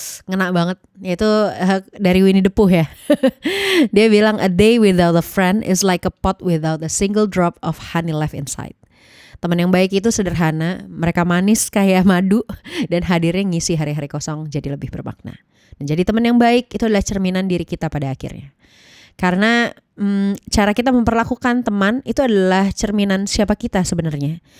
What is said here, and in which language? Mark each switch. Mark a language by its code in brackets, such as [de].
[id] ngena banget, yaitu dari Winnie the Pooh ya. Dia bilang [en] a day without a friend is like a pot without a single drop of honey left inside. [id] Teman yang baik itu sederhana, mereka manis kayak madu dan hadirnya ngisi hari-hari kosong jadi lebih bermakna. Dan jadi teman yang baik itu adalah cerminan diri kita pada akhirnya. Karena cara kita memperlakukan teman itu adalah cerminan siapa kita sebenarnya.